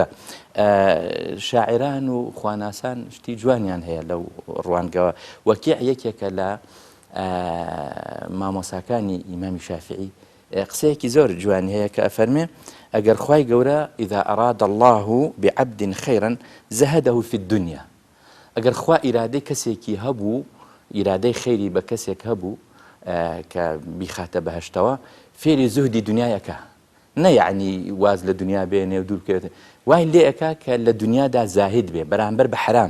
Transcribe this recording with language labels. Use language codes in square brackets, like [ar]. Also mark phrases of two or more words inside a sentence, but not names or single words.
[ckb] شاعران و خواناسان شتی جوانیان هەیە لەو ڕوانگەوە. وەکیع یەکێکە لە مامۆساکانی ئیمامی شافعی قسەیەکی زۆر جوانی هەیە کە ئەفەرمێ ئەگەر خوای گەورە [ar] إذا أراد الله بعبد خيرا زهده في الدنيا [ckb] ئەگەر خوا ئیرادەی کەسێکی هەبوو ئیرادەی خەیری بە کەسێک هەبوو کە بیخاتە بەهەشتەوە فێری زوهدی دنیایەکە نەیعنی واز لە دنیا بێنێ و دوور بکەوێتە وای لێ ئەکا کە لە دنیادا زاهد بێ بەرامبەر بە حرام.